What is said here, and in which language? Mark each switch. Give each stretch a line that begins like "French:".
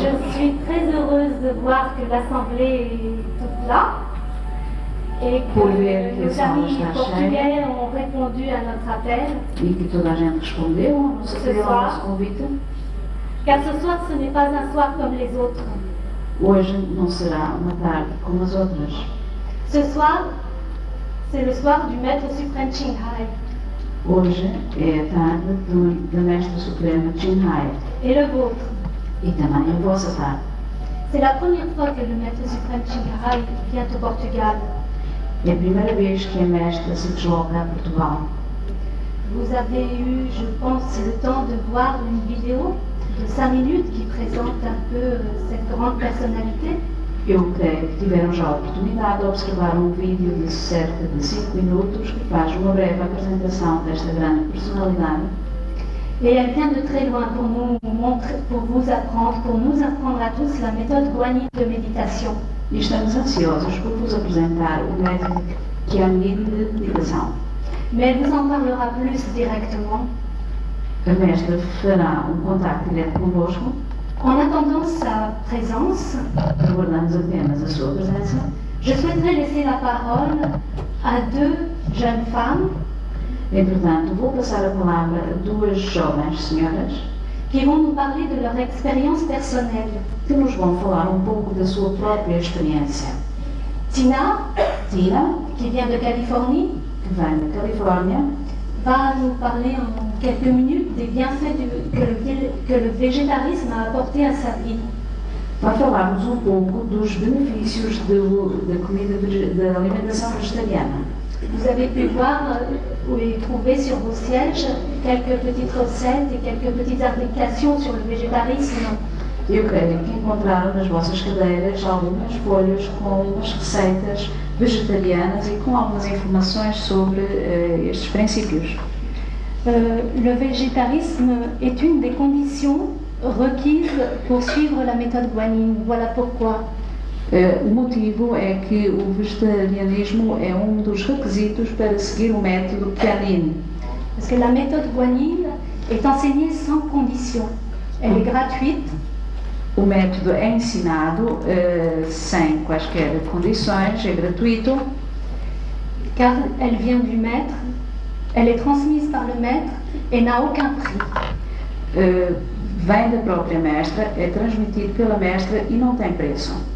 French: Je suis très heureuse de voir que l'Assemblée est toute là et que
Portuguese: Por ver que a nos sala
French: amis
Portuguese: está
French: portugais ont répondu à notre appel.
Portuguese: E que toda a gente respondeu ao nosso apelo, ao nosso convite.
French: Car ce soir, ce n'est pas un soir comme les autres.
Portuguese: Hoje não será uma tarde como as outras.
French: Ce soir, c'est le soir du Maître suprême Qinghai.
Portuguese: Hoje é a tarde da Mestra Suprema Qinghai.
French: Et le vôtre.
Portuguese: E também a vossa tarde.
French: C'est la première fois que le Maître suprême Qinghai vient au Portugal.
Portuguese: É a primeira vez que a Mestra se desloca a Portugal.
French: Vous avez eu, je pense, le temps de voir une vidéo de 5 minutes qui présente un peu cette grande personnalité.
Portuguese: Eu creio que tiveram já a oportunidade de observar um vídeo de cerca de 5 minutos que faz uma breve apresentação desta grande personalidade.
French: Et elle vient de très loin pour nous montrer, pour nous apprendre à tous la méthode guanyin de méditation.
Portuguese: E estamos ansiosos por vos apresentar o método Guanyin de meditação.
French: Mais elle vous en parlera plus directement.
Portuguese: A Mestra fará um contacto direto convosco.
French: En attendant sa présence,
Portuguese: Aguardamos apenas a sua presença.
French: je souhaiterais laisser la parole à 2 jeunes femmes
Portuguese: Entretanto, vou passar a palavra a duas jovens senhoras
French: qui vont nous parler de leur expérience personnelle.
Portuguese: que nos vão falar um pouco da sua própria experiência.
French: Tina,
Portuguese: Tina,
French: qui vient de Californie,
Portuguese: que vem da Califórnia,
French: va nous parler en quelques minutes des bienfaits que le végétarisme a apporté à sa vie.
Portuguese: vai falar-nos um pouco dos benefícios da alimentação vegetariana.
French: Vous avez pu voir et trouver sur vos sièges quelques petites recettes et quelques petites indications sur le végétarisme.
Portuguese: Eu creio que encontraram nas vossas cadeiras algumas folhas com umas receitas vegetarianas e com algumas informações sobre estes princípios.
French: Le végétarisme est une des conditions requises pour suivre la méthode guanyin. Voilà pourquoi.
Portuguese: O motivo é que o vegetarianismo é um dos requisitos para seguir o método Guanyin.
French: Parce que la méthode guanyin est enseignée sans condition. Elle est gratuite.
Portuguese: O método é ensinado sem quaisquer condições, é gratuito.
French: Car elle vient du maître, elle est transmise par le maître et n'a aucun prix.
Portuguese: Vem da própria mestra, é transmitido pela mestra e não tem preço.